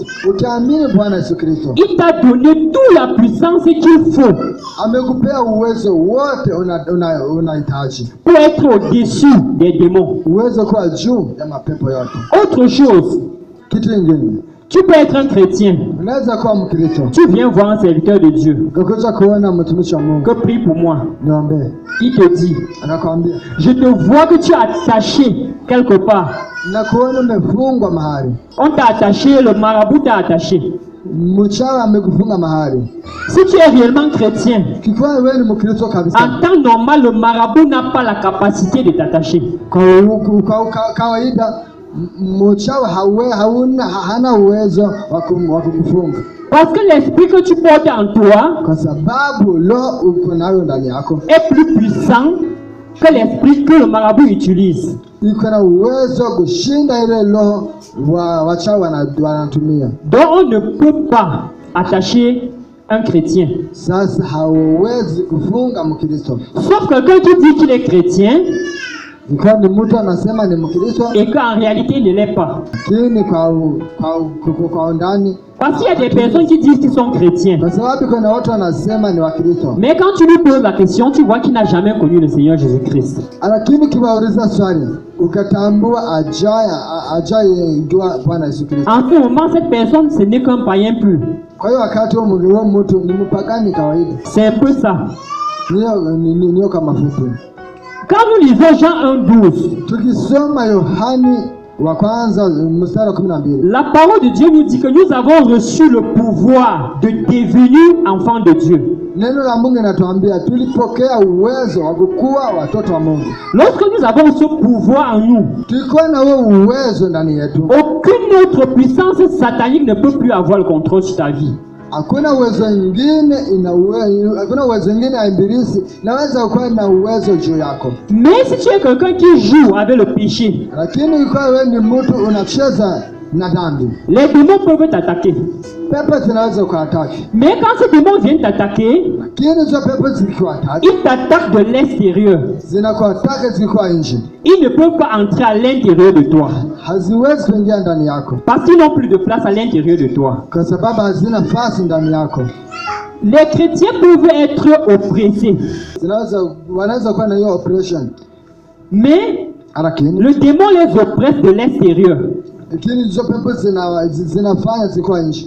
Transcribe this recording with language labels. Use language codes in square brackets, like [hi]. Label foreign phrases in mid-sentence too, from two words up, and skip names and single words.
[sw] Ukiamini Bwana Yesu Kristo, [fr] il t'a donné toute la puissance qu'il faut [sw] amekupea uwezo wote unahitaji [fr] pour être au-dessus des démons. [sw] uwezo kuwa juu ya mapepo yote. [fr] Autre chose, [sw] Kitu kingine, [fr] tu peux être un chrétien. [sw] unaweza kuwa Mkristo [fr] Tu viens voir un serviteur de Dieu [sw] ukakuja kuona mtumishi wa Mungu, [fr] que prie pour moi. [sw] niombe, [fr] Il te dit, [sw] anakwambia [fr] je te vois que tu es attaché quelque part. [sw] nakuona umefungwa mahali, [fr] On t'a attaché, le marabout t'a attaché. [sw] mchawi amekufunga mahali. [fr] Si tu es réellement chrétien, [sw] Kikiwa wewe ni Mkristo kabisa, [fr] en temps normal, le marabout n'a pas la capacité de t'attacher. [sw] kwa kawaida mchawi hana uwezo wa kukufunga. [fr] Parce que l'esprit que tu portes en toi [sw] Kwa sababu roho uko nayo ndani yako [fr] est plus puissant que l'esprit que le marabout utilise. [sw] iko na uwezo kushinda ile roho wachawi wanatumia. [fr] Donc on ne peut pas attacher un chrétien. [sw] Sasa hauwezi kufunga Mkristo. [fr] Sauf quelqu'un qui dit qu'il est chrétien [sw] Ikiwa ni mtu anasema ni Mkristo [fr] et qu'en réalité il ne l'est pas. [sw] lakini kwa undani, [fr] Parce qu'il y a des personnes qui disent qu'ils sont chrétiens. [sw] kwa sababu kuna watu wanasema ni Wakristo, [fr] Mais quand tu lui poses la question, tu vois qu'il n'a jamais connu le Seigneur Jésus-Christ. [sw] lakini kiwauliza swali ukatambua ajaye jua Bwana Yesu Kristo. [fr] En ce moment, cette personne, ce n'est qu'un païen plus. [sw] Kwa hiyo wakati huo mtu ni mpagani kawaida. [fr] C'est un peu ça. [sw] Niyo kama fupi. [fr] Quand nous lisons Jean 1,12, [sw] Tukisoma Yohani wa kwanza mstari wa 12, [fr] la parole de Dieu nous dit que nous avons reçu le pouvoir de devenir enfants de Dieu. [sw] neno la Mungu linatuambia tulipokea uwezo wa kuwa watoto wa Mungu. [fr] Lorsque nous avons ce pouvoir en nous, [sw] Tulikuwa na huo uwezo ndani yetu. [fr] aucune autre puissance satanique ne peut plus avoir le contrôle sur ta vie. [sw] Hakuna uwezo mwingine hakuna uwezo mwingine ya ibilisi naweza kuwa na uwezo juu yako. [fr] Mais si tu es quelqu'un qui joue avec le péché, [sw] Lakini ikiwa wewe ni mtu unacheza na dhambi, [fr] les démons peuvent t'attaquer. [sw] pepo zinaweza kuataki. [fr] Mais quand ces démons viennent t'attaquer, [sw] Lakini hizo pepo zikiwataki, [fr] ils t'attaquent de l'extérieur. [sw] zinakuataki zikiwa nje. [fr] Ils ne peuvent pas entrer à l'intérieur de toi. [sw] Haziwezi kuingia ndani yako [fr] Parce qu'ils n'ont plus de place à l'intérieur de toi. [sw] kwa sababu hazina nafasi ndani yako. [fr] Les chrétiens peuvent être oppressés. [sw] Wanaweza kuwa na hiyo operation, [fr] Mais [sw] lakini [fr] le démon les oppresse de l'extérieur. [sw] hizo pepo zinafanya zikiwa nje.